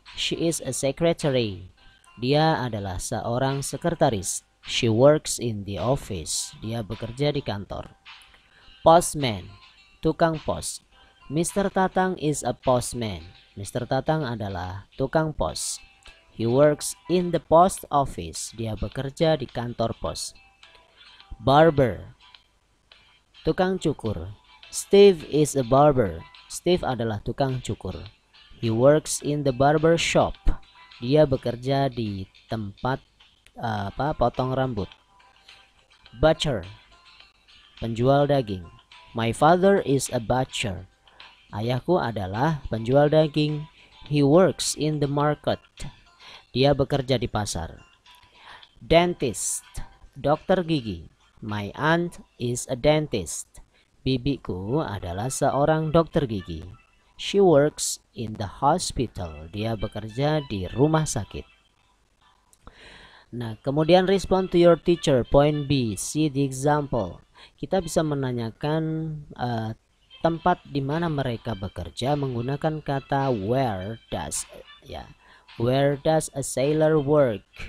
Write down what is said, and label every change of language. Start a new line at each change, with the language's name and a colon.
English: She is a secretary.
Indonesian: Dia adalah seorang sekretaris.
English: She works in the office.
Indonesian: Dia bekerja di kantor.
English: Postman,
Indonesian: tukang pos.
English: Mr. Tatang is a postman. Mr.
Indonesian: Tatang adalah tukang pos.
English: He works in the post office.
Indonesian: Dia bekerja di kantor pos. Barber, tukang cukur.
English: Steve is a barber.
Indonesian: Steve adalah tukang cukur.
English: He works in the barber shop.
Indonesian: Dia bekerja di tempat potong rambut.
English: Butcher,
Indonesian: penjual daging.
English: My father is a butcher.
Indonesian: Ayahku adalah penjual daging.
English: He works in the market.
Indonesian: Dia bekerja di pasar.
English: Dentist,
Indonesian: dokter gigi.
English: My aunt is a dentist.
Indonesian: Bibiku adalah seorang dokter gigi.
English: She works in the hospital.
Indonesian: Dia bekerja di rumah sakit. Nah, kemudian
English: respond to your teacher. Point B. See the example.
Indonesian: Kita bisa menanyakan tempat di mana mereka bekerja menggunakan kata
English: where does,
Indonesian: ya.
English: Where does a sailor work?